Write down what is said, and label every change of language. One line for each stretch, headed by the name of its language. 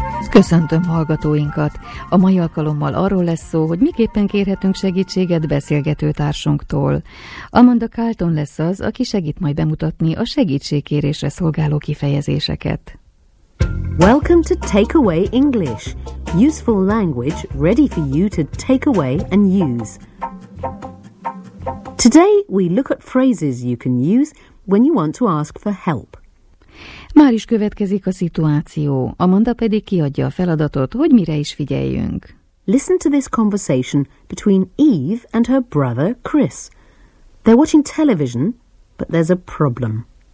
Hungarian: Köszöntöm hallgatóinkat! A mai alkalommal arról lesz szó, hogy miképpen kérhetünk segítséget beszélgető társunktól. Amanda Carlton lesz az, aki segít majd bemutatni a segítségkérésre szolgáló kifejezéseket.
English: Welcome to Takeaway English. Useful language ready for you to take away and use. Today we look at phrases you can use when you want to ask for help.
Hungarian: Már is következik a szituáció. Amanda pedig kiadja a feladatot, hogy mire is figyeljünk.
English: Listen to this conversation between Eve and her brother Chris. They're watching television, but there's a problem.